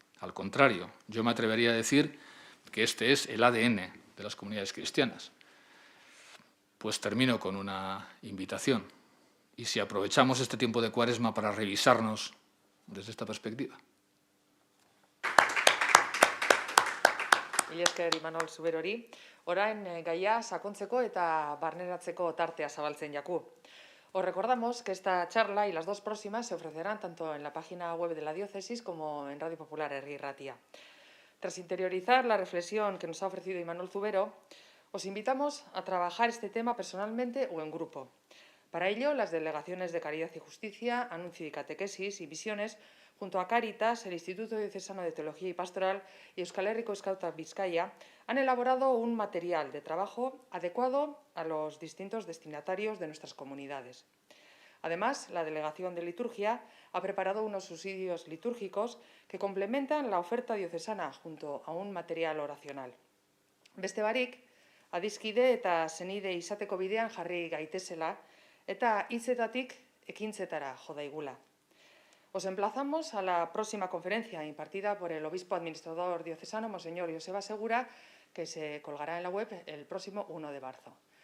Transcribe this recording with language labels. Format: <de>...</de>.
<es>Al contrario, yo me atrevería a decir que este es el ADN de las comunidades cristianas. Pues termino con una invitación. ¿Y si aprovechamos este tiempo de Cuaresma para revisarnos desde esta perspectiva?</es> <eu>Mila esker Imanol Zuberori, orain gaia sakontzeko eta barneratzeko tartea zabaltzen jaku.</eu> <es>Os recordamos que esta charla y las dos próximas se ofrecerán tanto en la página web de la diócesis como en Radio Popular Herri Ratia. Tras interiorizar la reflexión que nos ha ofrecido Imanol Zubero, os invitamos a trabajar este tema personalmente o en grupo. Para ello, las delegaciones de Caridad y Justicia, Anuncio y Catequesis y Visiones, junto a Cáritas, el Instituto Diocesano de Teología y Pastoral y Euskal Herriko Skauta Bizkaia, han elaborado un material de trabajo adecuado a los distintos destinatarios de nuestras comunidades. Además, la Delegación de Liturgia ha preparado unos subsidios litúrgicos que complementan la oferta diocesana junto a un material oracional.</es> <eu>Beste barik, adiskide eta senide izateko bidean jarri gaitezela eta hitzetatik ekintzetara jo daigula.</eu> <es>Os emplazamos a la próxima conferencia impartida por el obispo administrador diocesano, Monseñor Joseba Segura, que se colgará en la web el próximo 1 de marzo.</es>